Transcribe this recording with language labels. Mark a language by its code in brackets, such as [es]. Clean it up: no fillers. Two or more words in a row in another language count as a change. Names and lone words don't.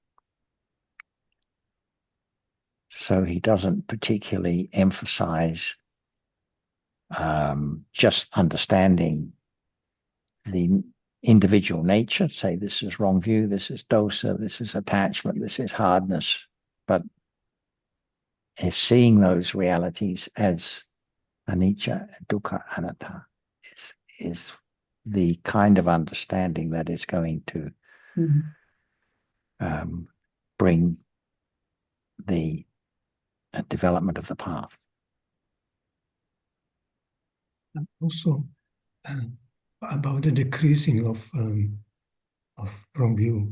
[en] So he doesn't particularly emphasize just understanding the individual nature, say this is wrong view, this is dosa, this is attachment, this is hardness, but is seeing those realities as [pi] anicca, dukkha, anatta [en] is the kind of understanding that is going to bring the development of the path. Also, about the decreasing of wrong view.